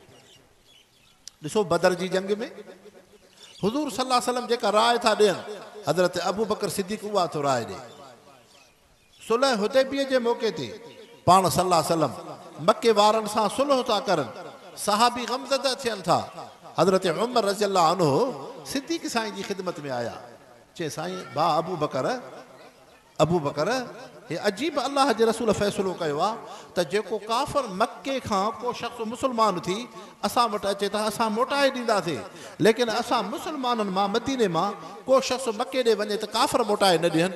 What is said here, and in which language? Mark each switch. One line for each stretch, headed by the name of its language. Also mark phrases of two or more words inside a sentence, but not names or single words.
Sindhi: ॾिसो बदर जी जंग में हुज़ूर
Arabic: صلى الله عليه وسلم
Sindhi: जेका राय था ॾियनि हज़रत अबू बकर सिद्दीक़ उहा थो राय ॾे। सुलह हुदैबिया जे मौक़े ते पाण
Arabic: صلى الله عليه وسلم
Sindhi: मके वारनि सां सुलह था करनि, सहाबी गमज़दा थियनि था। हज़रत उमर
Arabic: رضي الله عنه
Sindhi: सिद्दीक़ साईं जी ख़िदमत में आया, चए साईं भा अबू बकर हे अजीब अल्लाह जे रसूल फ़ैसिलो कयो आहे त जेको काफ़िर मके खां को शख़्स मुस्लमान थी असां वटि अचे त असां मोटाए ॾींदासीं, लेकिन असां मुस्लमाननि मां मदीने मां को शख़्स मके ॾे वञे त काफ़िर मोटाए न ॾियनि।